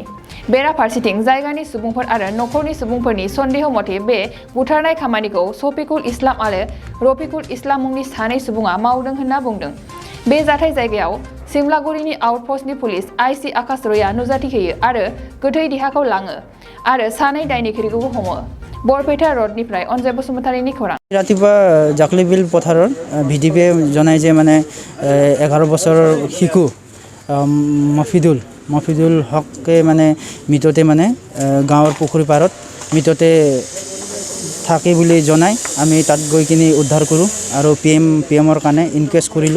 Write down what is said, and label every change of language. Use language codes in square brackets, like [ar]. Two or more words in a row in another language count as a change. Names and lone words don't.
[brx] बेराफारसेथिं जायगानि सुबुंफोर आरो नखरनि सुबुंफोरनि सन्देह मथे बे बुथारनाय खामानिखौ शफिकुल इस्लाम आरो रफिकुल इस्लाम मुंनि सानै सुबुङा मावदों होनना बुंदों। बे जाथाय जायगायाव सिमलागुरिनि आउटपस्टनि पुलिस आइसि आकाश रयआ नुजाथि होयो आरो गोथै देहाखौ लाङो आरो सानै दायनिगिरिखौबो हमो। बरपेटा रडनिफ्राय अनजय बसुमतारीनि खौरां। [as] ৰাতিপুৱা জাখলিবিল পথাৰত ভিডিপি জনাই যে মানে 11 বছৰৰ শিশু মফিদুল হককে মানে মৃততে মানে গাঁৱৰ পুখুৰী পাৰত মৃততে থাকে বুলি জনাই আমি তাত গৈ কিনি উদ্ধাৰ কৰোঁ আৰু পিএমৰ কাৰণে ইনকেছ কৰিলোঁ।